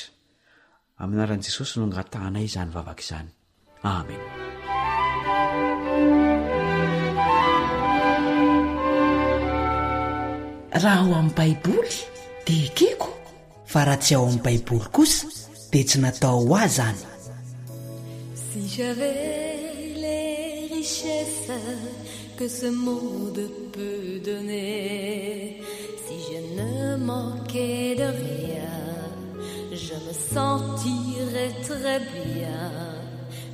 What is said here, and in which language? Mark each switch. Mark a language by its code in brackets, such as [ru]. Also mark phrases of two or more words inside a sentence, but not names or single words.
[mg] Amin'ny anaran'i Jesosy no angatahanay izany vavaka izany. Amen. Raha ao amin'ny Baiboly dia ekeko, fa raha tsy ao amin'ny Baiboly kosa dia tsy natao ho azy zany. [fr] Si j'avais les richesses que ce monde peut donner, si je ne manquais de rien, je me sentirais très bien.